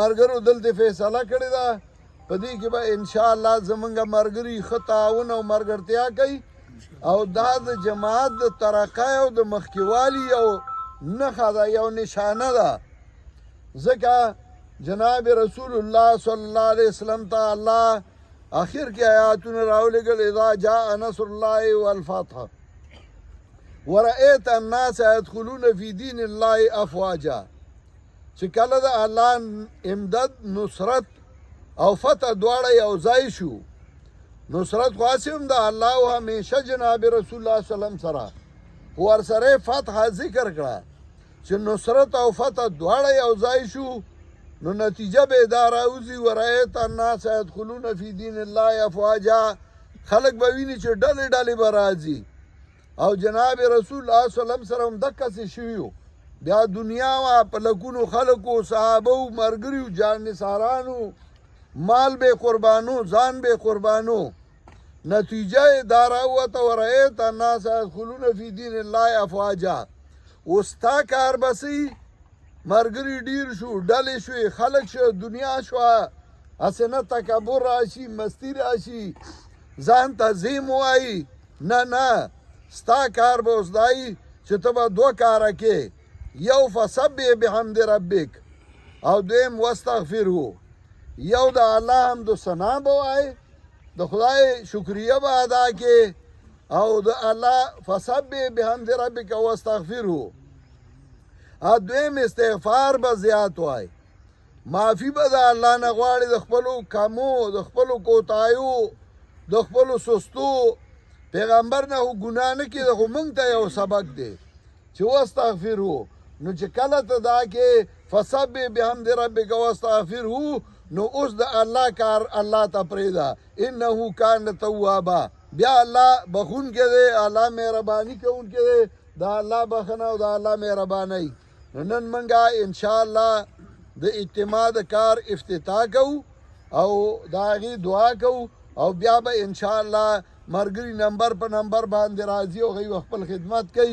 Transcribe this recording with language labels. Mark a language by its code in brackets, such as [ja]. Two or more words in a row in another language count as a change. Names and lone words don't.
[ps] نو ملګرو دلته فیصله کړې ده په دې کې به انشاءالله زمونږ ملګري ښه تعاون او ملګرتیا کوي او دا د جماعت د ترقۍ او د مخکېوالي یو نښه ده، یو نشانه ده. ځکه جناب [ar] رسول الله صلی الله علیه وسلم [ps] ته الله آخر کې آیاتونه راولېږل [ar] اذا جاء نصر الله والفتح ورأیت الناس يدخلون في دین الله افواجا. [ps] چې کله د الله امداد نصرت او فتح دواړه یو ځای شو، نصرت خو هسې هم د الله او همیشه جناب [ar] رسول الله صلی الله علیه وسلم [ps] سره ورسره فتح ذکر کړه چې نصرت او فتح دواړه یو ځای شو، نو نتیجه به دا راوځي [ar] ورأیت الناس يدخلون في دین الله افواجا. [ps] خلک به ویني چې ډلې ډلې به راځي او جناب [ar] رسول الله صلی الله علیه وسلم [ps] سره هم دقسې شوي وو. بیا دنیا وه په لکونو خلکو، صحابو، ملګریو، جانثارانو، مال به قربانو، ځان به قربانو. نتیجه یې دا راووته [ar] ورأیت الناس يدخلون في دین الله افواجا. [ps] اوس ستا کار بسئ، ملګري ډېر شو، ډلې شوې، خلک شو، دنیا شوه، هسې نه تکبر راشي، مستی راشي، ځان ته زیم ووایي. نه ستا کار به اوس دایي چې ته به دوه کاره کې، یو [ar] فسبح بحمد ربک [ps] او دویم واستغفره. یو د الله حمد و ثنا به وایې، د خدای شکریه به ادا کې، او د الله [ar] فسبح بحمد ربک واستغفره. [ps] دویم استغفار به زیات وای، معافي به د الله نه غواړي د خپلو کمو، د خپلو کوتاهیو، د خپلو سستو. پیغمبر نه خو ګناه نه کېده، خو موږ ته یو سبق دی چې واستغفرو. نو چې کله ته دا کې [ar] فسبح بحمد ربک واستغفرو، [ps] نو اوس د الله کار الله ته پرېږده، [ar] انه کان توابا. [ps] بیا الله بخونکی دی، الله مهرباني کوونکی دی، د الله بخښنه او د الله مهربانۍ. نن منګه انشاءالله د اجتماع د کار افتتاح کوو او د هغې دعا کوو او بیا به انشاءالله ملګري نمبر په نمبر باندې راځي او هغوی به خپل خدمت کوي.